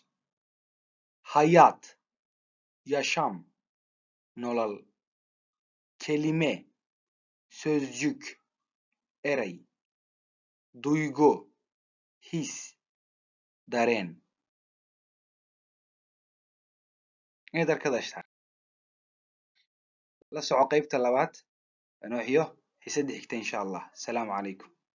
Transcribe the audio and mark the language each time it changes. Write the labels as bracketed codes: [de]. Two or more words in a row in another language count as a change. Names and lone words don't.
[tr] Hayat, yaşam, nolol. Kelime, sözcük, eray. Duygu, his, dareen. Evet arkadaşlar. [so] La soco qaybta labaad. Anoo xiyo xiisadda xigta [ar] إن شاء الله. السلام عليكم.